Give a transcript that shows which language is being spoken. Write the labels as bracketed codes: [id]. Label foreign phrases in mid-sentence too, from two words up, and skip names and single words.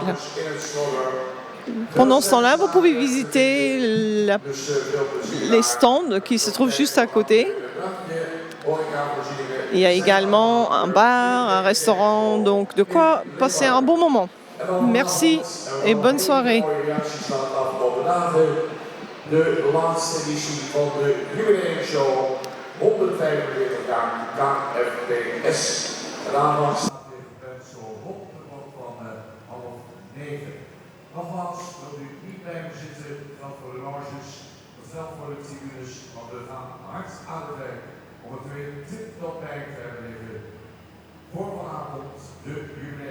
[fr] Pendant ce temps-là, vous pouvez visiter les stands qui se trouvent juste à côté. Il y a également un bar, un restaurant, donc de quoi passer un bon moment. Merci et bonne soirée. [nl] De laatste editie van de jubileumshow 145 jaar KFPS. En aanvang staat weer gepland zo rond de klok van 8:30. Nogmaals, wilt u niet blijven zitten, geldt voor de loges, dat geldt voor de tribunes, want we gaan hard aan het werk om het weer tip-top bij te hebben liggen voor vanavond de jubileumshow.